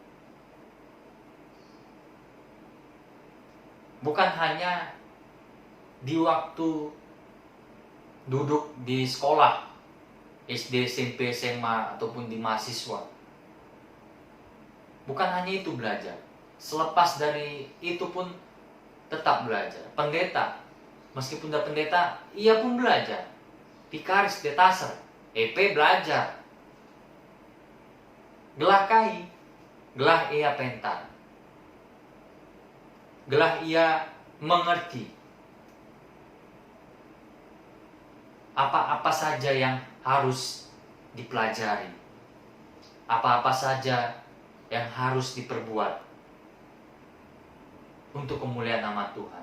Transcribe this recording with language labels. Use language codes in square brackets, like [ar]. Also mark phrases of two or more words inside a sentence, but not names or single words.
[id] Bukan hanya di waktu duduk di sekolah SD, SMP, SMA ataupun di mahasiswa. Bukan hanya itu belajar. Selepas dari itu pun tetap belajar. Pendeta, meskipun udah pendeta, ia pun belajar. Vikaris, detaser, EP belajar. [btx] Gelah kai, gelah ia pentar. [id] Gelah ia mengerti apa-apa saja yang harus dipelajari, apa-apa saja yang harus diperbuat untuk kemuliaan nama Tuhan.